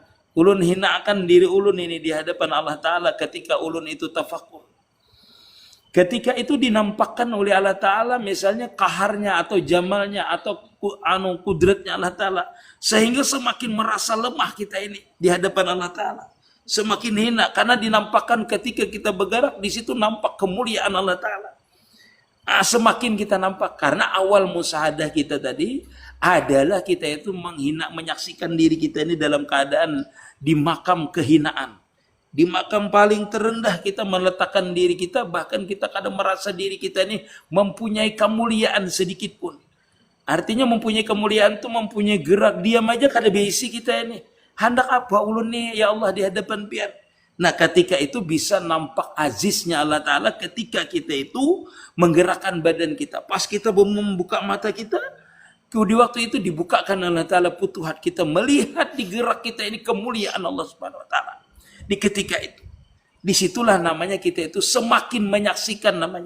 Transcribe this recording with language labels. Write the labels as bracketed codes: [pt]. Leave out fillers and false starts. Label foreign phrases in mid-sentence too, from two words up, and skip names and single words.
[id] Ulun hinakan diri ulun ini di hadapan Allah Ta'ala ketika ulun itu tafakur. Ketika itu dinampakkan oleh Allah Ta'ala misalnya kaharnya atau jamalnya atau kudratnya Allah Ta'ala. Sehingga semakin merasa lemah kita ini di hadapan Allah Ta'ala. Semakin hina karena dinampakkan ketika kita bergerak, di situ nampak kemuliaan Allah Ta'ala. Semakin kita nampak karena awal musahadah kita tadi adalah kita itu menghina, menyaksikan diri kita ini dalam keadaan di makam kehinaan, Di makam paling terendah kita meletakkan diri kita, bahkan kita kadang merasa diri kita ini mempunyai kemuliaan sedikit pun. Artinya mempunyai kemuliaan itu mempunyai gerak, diam aja kada besi kita ini. [bjn] Hendak apa ulun nih ya Allah di hadapan pian. [id] Nah ketika itu bisa nampak aziznya Allah Ta'ala ketika kita itu menggerakkan badan kita. Pas kita membuka mata kita, di waktu itu dibukakan Allah Ta'ala putuhat kita. Melihat di gerak kita ini kemuliaan Allah [ar] سبحانه وتعالى. [id] Di ketika itu. Disitulah namanya kita itu semakin menyaksikan namanya.